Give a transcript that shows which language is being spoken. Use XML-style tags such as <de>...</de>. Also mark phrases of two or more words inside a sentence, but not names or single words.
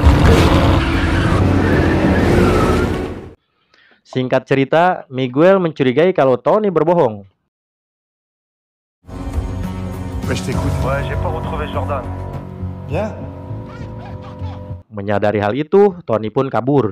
<id>Singkat cerita, Miguel mencurigai kalau Tony berbohong.</id> <fr>Ouais, je t'écoute. Ouais, j'ai pas retrouvé Jordan. Bien.</fr> <id>Menyadari hal itu, Tony pun kabur.</id>